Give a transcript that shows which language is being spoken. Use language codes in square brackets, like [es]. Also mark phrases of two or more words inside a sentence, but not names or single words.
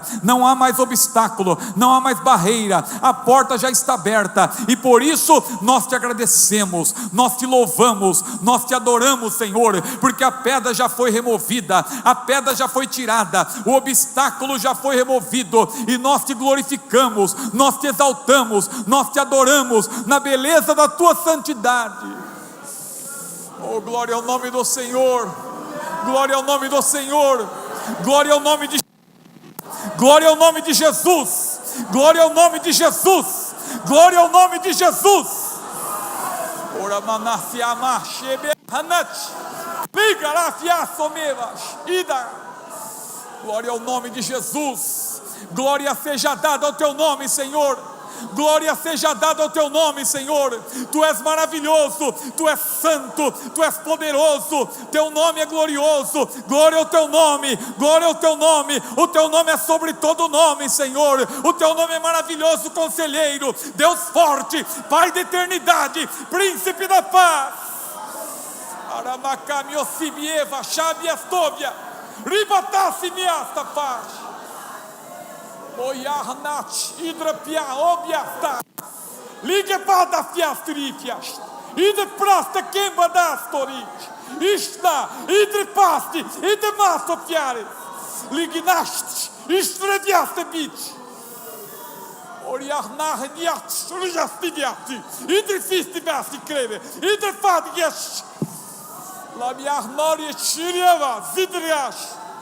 [pt] Não há mais obstáculo, não há mais barreira, a porta já está aberta, e por isso nós te agradecemos, nós te louvamos, nós te adoramos, Senhor, porque a pedra já foi removida, a pedra já foi tirada, o obstáculo já foi removido, e nós te glorificamos, nós te exaltamos, nós te adoramos na beleza da tua santidade. Oh, glória ao nome do Senhor, glória ao nome do Senhor, glória ao nome de glória ao nome de Jesus, glória ao nome de Jesus, glória ao nome de Jesus. Ora manafia machebe hanat, ligarafia somevas ida. Glória ao nome de Jesus. Glória seja dada ao teu nome, Senhor. Glória seja dada ao teu nome, Senhor. Tu és maravilhoso, Tu és santo, Tu és poderoso, teu nome é glorioso. Glória ao teu nome, glória ao teu nome. O teu nome é sobre todo nome, Senhor. O teu nome é maravilhoso, conselheiro, Deus forte, Pai da eternidade, príncipe da paz. Aramacamiosimieva, Xabiastovia, Ribatasimiasta paz. Oiarnat, hidrapia, obiasta, ligue para fiastrifias, ide prasta queima das torit, ista, ide pasti, ide masto fiares, lignast, istreviaste bit, oriarnar niat, rijastiviati, ide fistiviasti creve, ide fadias, la miarnoria chirieva, zidrias.